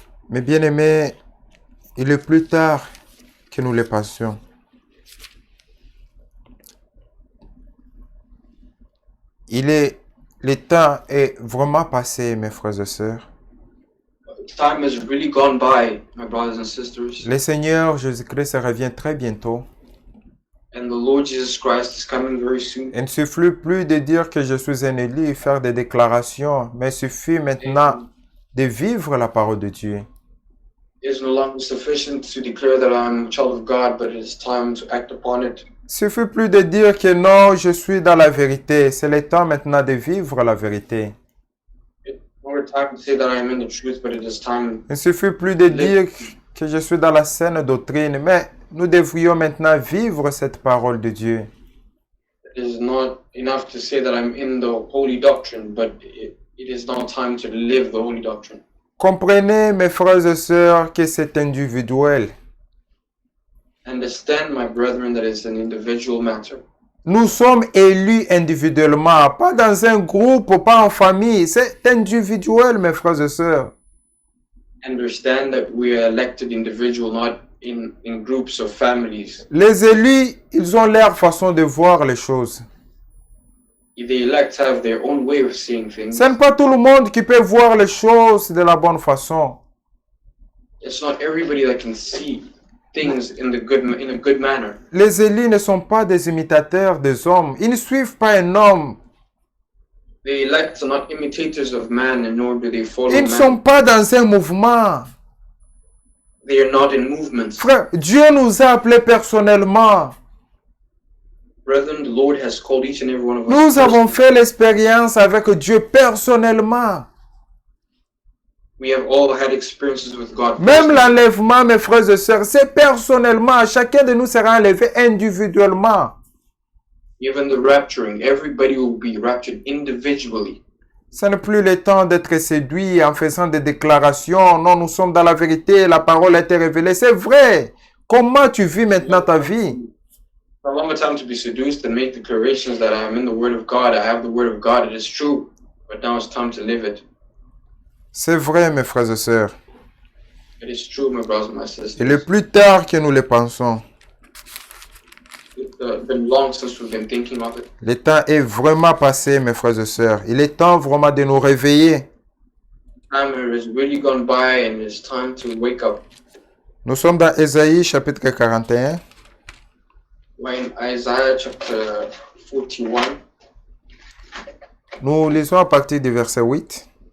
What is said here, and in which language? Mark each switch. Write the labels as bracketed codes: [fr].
[fr] Mes bien-aimés, il est plus tard que nous les passions. Le temps est vraiment passé, mes frères et sœurs. [en] Time has really gone by, my brothers and sisters, [fr] Le Seigneur Jésus-Christ revient très bientôt. [en] and the Lord Jesus Christ is coming very soon. [fr] Il ne suffit plus de dire que je suis un élu et faire des déclarations, mais il suffit maintenant de vivre la parole de Dieu. [en] It is no longer sufficient to declare that I'm a child of God, but it is time to act upon it. [fr] Il suffit plus de dire que non, je suis dans la vérité. C'est le temps maintenant de vivre la vérité. [en] It's no time to say that I am in the truth, but it is time. [fr] Il suffit plus de dire que je suis dans la saine doctrine, mais nous devrions maintenant vivre cette parole de Dieu. [en] It is not enough to say that I'm in the holy doctrine, but it is now time to live the holy doctrine. [fr] Comprenez, mes frères et sœurs, que c'est individuel. [en] Understand, my brethren, that it's an individual matter. [fr] Nous sommes élus individuellement, pas dans un groupe, pas en famille. C'est individuel, mes frères et sœurs. [en] Understand that we are elected individual, not in groups or families. [fr] Les élus, ils ont leur façon de voir les choses. [en] The elects have their own way of seeing things. [fr] Ce n'est pas tout le monde qui peut voir les choses de la bonne façon. [en] It's not everybody that can see things in a good manner. [fr] Les élus ne sont pas des imitateurs des hommes. Ils ne suivent pas un homme. [en] The elects are not imitators of man, and nor do they follow [fr] Ils ne sont [en] man. [fr] pas dans un mouvement. [en] They are not in movements. [fr] Frère, Dieu nous a appelés personnellement. [en] Brethren, the Lord has called each and every one of us. [fr] Nous avons [en] personally. [fr] fait l'expérience avec Dieu personnellement. [en] We have all had experiences with God. [fr] Même [en] personally. [fr] l'enlèvement, mes frères et sœurs, c'est personnellement. Chacun de nous sera enlevé individuellement. [en] Even the rapturing, everybody will be raptured individually. [fr] Ce n'est plus le temps d'être séduit en faisant des déclarations. Non, nous sommes dans la vérité. La parole a été révélée. C'est vrai. Comment tu vis maintenant ta vie? [en] No longer time to be seduced and make declarations that I am in the Word of God. I have the Word of God. It is true, but now it's time to live it. [fr] C'est vrai, mes frères et sœurs. [en] It is true, my brothers and my sisters. [fr] Il est plus tard que nous le pensons. [en] It's been long since we've been thinking of it. [fr] Le temps est vraiment passé, mes frères et sœurs. Il est temps vraiment de nous réveiller. [en] Time has really gone by, and it's time to wake up. [fr] Nous sommes dans Ésaïe chapitre 41. [en] We're in Isaiah chapter 41. [fr] Nous lisons à partir du verset 8.